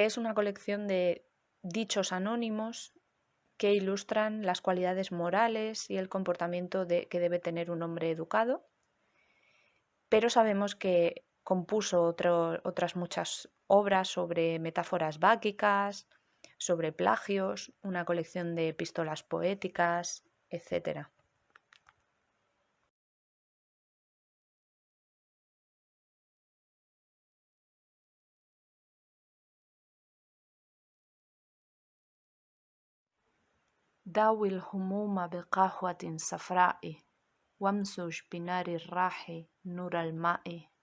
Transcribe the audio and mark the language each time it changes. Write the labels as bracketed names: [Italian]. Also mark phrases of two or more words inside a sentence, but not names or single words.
[Spanish] es una colección de dichos anónimos que ilustran las cualidades morales y el comportamiento que debe tener un hombre educado, pero sabemos que compuso otras muchas obras sobre metáforas báquicas, sobre plagios, una colección de epístolas poéticas, etc. [Arabic] داوي الهموم بقهوة صفراء وامزج بنار الراح نور الماء